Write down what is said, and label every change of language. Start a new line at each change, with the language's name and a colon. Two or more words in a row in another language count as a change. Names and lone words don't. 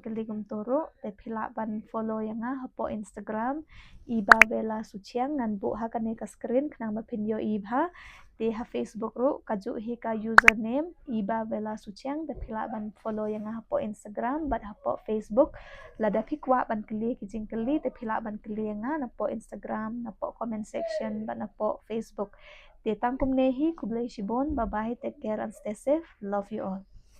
Khasi: kli gum to ro te phila ban follow ya nga hapo Instagram iba vela suchiang ngan bu ha kane ka screen knang ba phin yo iba te ha Facebook ro kaju hi ka username iba vela suchiang te phila ban follow ya nga hapo Instagram bat hapo Facebook lada phi kwa ban kli ki jing kli te phila ban kli nga na po Instagram na po
English: comment section
Khasi: ba na po Facebook te tangkum nehi kublai shibon
English: bye bye take care and stay safe love you all